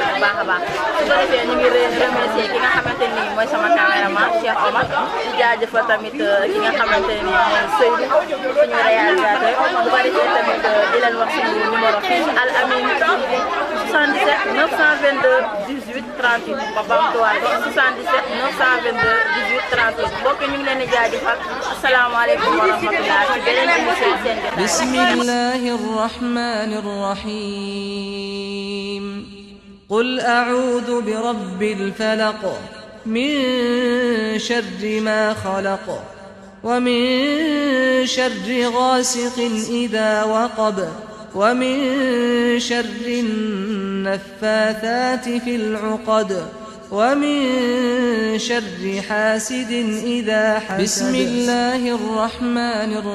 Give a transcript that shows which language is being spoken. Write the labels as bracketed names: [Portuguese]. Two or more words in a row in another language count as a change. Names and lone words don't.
[Wolof] bu baax a baax su ko defee ñu ngi remercier ki nga xamante ni mooy sama caméraman Cheikh Omar di jaajëfal tamit ki nga xamante ni mooy Seydou suñu réalisateur bu ko defee tamit di leen wax suñu numéro fii ci Al Amine TV 77 922 18 38 ba bamtuwaat ko 77 922 18 38 mbokk ñu ngi leen di jaajëfal [Arabic] السلام عليكم ورحمة الله [Wolof] ci beneen émission seen jotaay. [Arabic] بسم الله الرحمن الرحيم. قل أعوذ برب الفلق من شر ما خلق ومن شر غاسق إذا وقب ومن شر النفاثات في العقد ومن شر حاسد إذا حسد بسم الله الرحمن